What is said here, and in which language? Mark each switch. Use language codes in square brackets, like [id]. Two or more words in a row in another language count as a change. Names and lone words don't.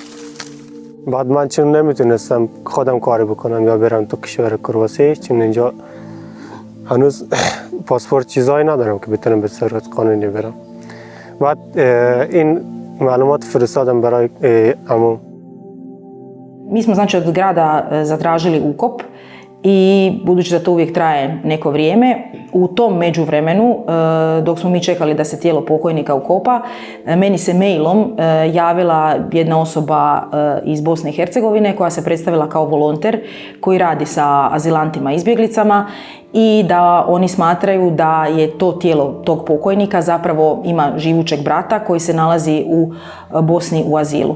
[fa] بعد من چون نمیتونستم خودم کاری بکنم یا برم تو کشور کرواسی، چون اینجا هنوز پاسپورت چیزایی ندارم که بتونم به صورت قانونی برم. بعد این معلومات فرستادم برای عمو. [hr] Mi smo znači od grada zatražili ukop i budući da to uvijek traje neko vrijeme, u tom međuvremenu dok smo mi čekali da se tijelo pokojnika ukopa, meni se mailom javila jedna osoba iz Bosne i Hercegovine koja se predstavila kao volonter koji radi sa azilantima i izbjeglicama i da oni smatraju da je to tijelo tog pokojnika zapravo ima živućeg brata koji se nalazi u Bosni u azilu.